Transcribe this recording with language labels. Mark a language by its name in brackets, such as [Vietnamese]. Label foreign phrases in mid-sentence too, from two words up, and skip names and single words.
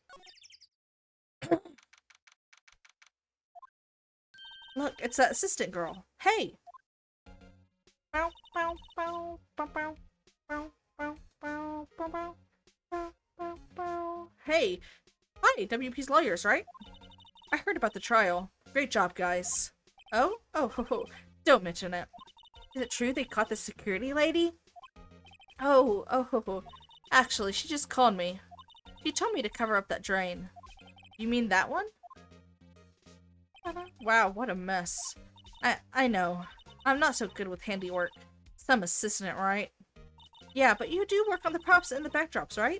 [English] Look, it's that assistant girl. Hey! Bow, bow, bow, bow, bow, bow, bow, bow, bow, bow, bow, bow, bow. Hey! Hi, WP's lawyers, right? I heard about the trial. Great job, guys. Oh? Oh, ho, ho. Don't mention it. Is it true they caught the security lady? Oh, oh, ho, ho. Actually, she just called me. She told me to cover up that drain. You mean that one? Wow, what a mess. I know. I'm not so good with handiwork. Some assistant, right? Yeah, but you do work on the props and the backdrops, right?